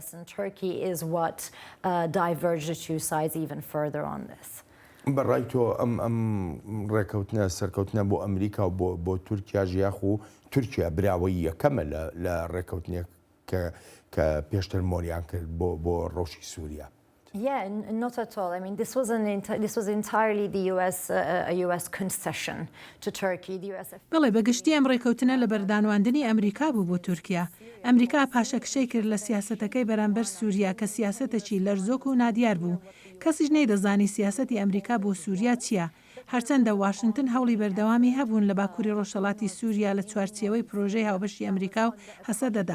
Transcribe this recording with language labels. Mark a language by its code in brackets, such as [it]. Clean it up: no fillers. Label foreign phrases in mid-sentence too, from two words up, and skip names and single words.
[ckb] بەڕای تۆ ئەم ڕێکەوتنە سەرکەوتنە بۆ ئەمریکا و بۆ تورکیا ژیاخ و تورکیا براوەی یەکەمە لە ڕێکەوتنێک کە پێشتر مۆریان کرد بۆ ڕۆژی سووریا. [en] Yeah, not at all. I mean, this was entirely the US concession to Turkey. The US. [ckb] بەڵێ بەگشتی ئەم ڕێکەوتنە لە بەردانواندنی ئەمریکا بوو بۆ تورکیا. ئەمریکا پاشەکشەی کرد لە سیاسەتەکەی بەرامبەر سووریا کە سیاسەتێکی لەرزۆک و نادیار بوو. کەسیش نەیدەزانی سیاسەتی ئەمریکا بۆ سووریا چییە. هەرچەندە واشنگتن هەوڵی بەردەوامی هەبوون لە باکووری ڕۆژهەڵاتی سووریا لە چوارچێوەی پرۆژەی هاوبەشی ئەمریکا و هەسەدەدا.